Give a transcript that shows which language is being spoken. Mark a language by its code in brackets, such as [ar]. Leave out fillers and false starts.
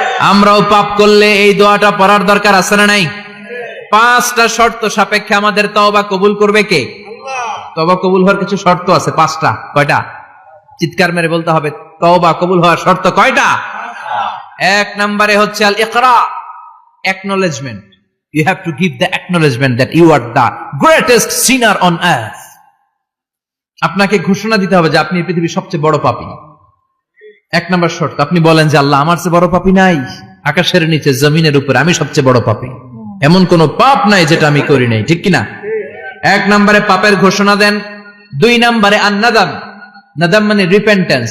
[bn] আমরাও পাপ করলে এই দোয়াটা পড়ার দরকার আছে না নাই? 5টা শর্ত সাপেক্ষে আমাদের তওবা কবুল করবে কে? তওবা কবুল হওয়ার কিছু শর্ত আছে, 5টা। কয়টা? চিৎকার মেরে বলতে হবে, তওবা কবুল হওয়ার শর্ত কয়টা? 1 নম্বরে হচ্ছে আল ইকরা, acknowledgement. [en] You have to give the acknowledgement that you are the greatest sinner on earth. [bn] আপনাকে ঘোষণা দিতে হবে যে আপনি পৃথিবীর সবচেয়ে বড় পাপী। 1 নম্বর শর্ত, আপনি বলেন যে আল্লাহ, আমার চেয়ে বড় পাপী নাই, আকাশের নিচে জমিনের উপরে আমি সবচেয়ে বড় পাপী, এমন কোন পাপ নাই যেটা আমি করি নাই, ঠিক কিনা? 1 নম্বরে পাপের ঘোষণা দেন। 2 নম্বরে আন-নাদাম, নাদাম মানে রিপেন্টেন্স।